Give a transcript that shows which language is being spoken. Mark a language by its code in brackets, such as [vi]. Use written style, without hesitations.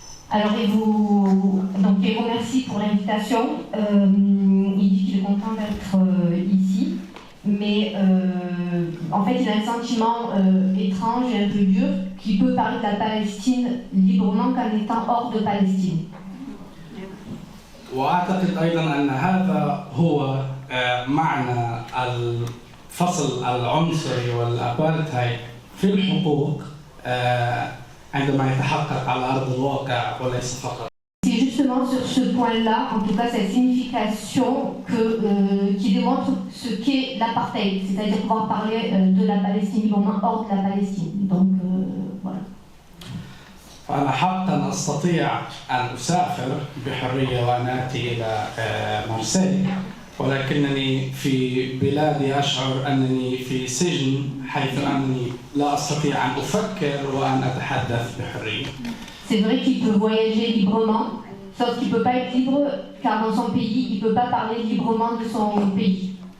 [fr] Alors, il vous remercie pour l'invitation. Il dit qu'il est content d'être ici, mais en fait, il a un sentiment étrange et un peu dur qui peut parler de la Palestine librement qu'en étant hors de Palestine. [ar] وأعتقد أيضا أن هذا هو معنى الفصل العنصري والأبارتهايد في الحقوق عندما يتحقق على أرض الواقع وليس فقط. [fr] C'est justement sur ce point-là, en tout cas cette signification qui démontre ce qu'est l'apartheid, c'est-à-dire pouvoir parler de la Palestine librement hors de la Palestine. Donc voilà. [ar] فأنا حقا أستطيع أن أسافر بحرية وأن آتي إلى مارسيل، ولكنني في بلادي أشعر أنني في سجن حيث أنني لا أستطيع أن أفكر وأن أتحدث بحرية. [fr] C'est vrai qu'il peut voyager librement, sauf qu'il ne peut pas être libre car dans son pays, il ne peut pas parler librement de son pays.